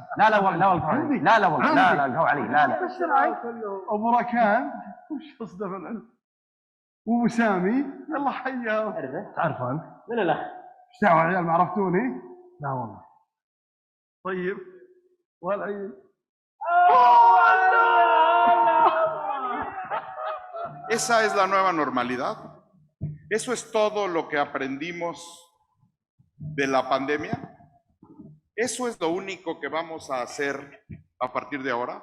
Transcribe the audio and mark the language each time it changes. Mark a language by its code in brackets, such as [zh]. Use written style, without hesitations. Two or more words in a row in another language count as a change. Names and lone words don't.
[ar] لا والله لا القهوة علي لا. ابو ركان وش قصده في العلم؟ وابو سامي يلا حياهم. تعرفه انت؟ من الاخ؟ ايش دعوه يا عيال ما عرفتوني؟ لا والله. طيب والعيد. [es] Esa es la nueva normalidad. Eso es todo lo que aprendimos de la pandemia. Eso es lo único que vamos a hacer a partir de ahora.